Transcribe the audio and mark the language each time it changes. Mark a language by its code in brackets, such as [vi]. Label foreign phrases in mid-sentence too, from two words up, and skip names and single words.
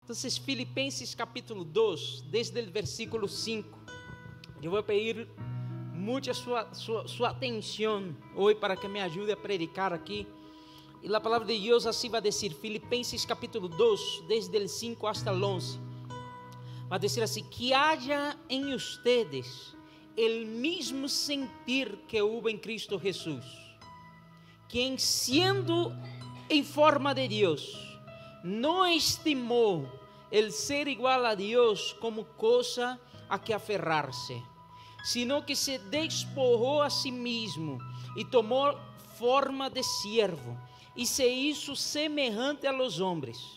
[es] Entonces, Filipenses capítulo 2, desde el versículo 5. [pt] Eu vou pedir muita sua atenção hoje para que me ajude a predicar aqui. E a palavra de Deus assim vai dizer, [es] Filipenses capítulo 2, desde el 5 hasta el 11. [pt] Vai dizer assim, que haja em [es] ustedes el mismo sentir que hubo en Cristo Jesús, quien siendo en forma de Dios, no estimó el ser igual a Dios como cosa a que aferrarse, sino que se despojó a sí mismo y tomó forma de siervo y se hizo semejante a los hombres.